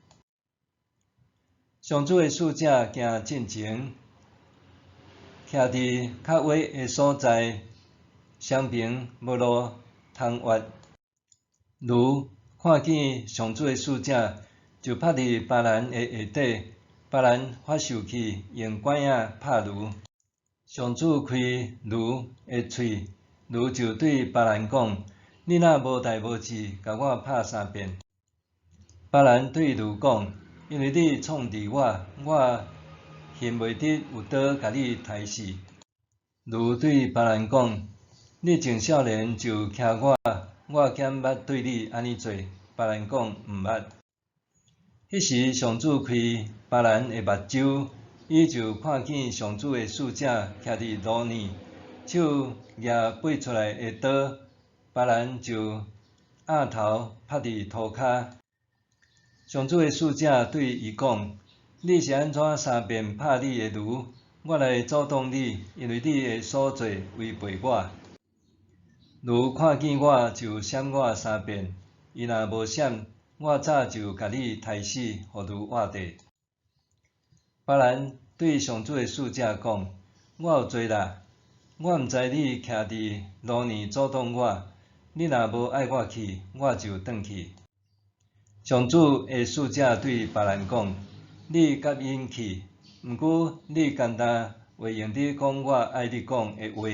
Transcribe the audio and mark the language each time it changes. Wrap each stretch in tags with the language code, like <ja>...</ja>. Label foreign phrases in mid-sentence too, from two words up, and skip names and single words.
<nan>上主的使者行进前，徛伫较矮的所在， 双爿无路通越。如看见上主的使者，就趴伫巴兰的下底，巴兰发受气，用管仔拍驴。上主开驴的喙，驴就对巴兰讲：你若无代无志，甲我拍3遍。巴兰对驴讲：因为你创治我，我恨袂得有刀甲你刣死。驴对巴兰讲：你从少年就骑我减捌对你安尼做。巴兰讲毋捌。迄时上主开巴兰的目睭，伊就看见上主的使者徛伫路呢，手举拔出来的刀，巴兰就额头拍伫涂骹。上主的使者对伊讲：你是安怎3遍拍你的驴？我来阻挡你，因为你的所做违背我。驴看见我就闪我3遍，伊若无闪，我早就甲你刣死，互驴活地。巴兰对上主的使者讲：我有罪啦，我毋知你徛伫路呢阻挡我，你若无爱我去，我就转去。上主的使者对巴兰讲：你甲因去，毋过你简单会用得讲我爱你讲的话。</nan>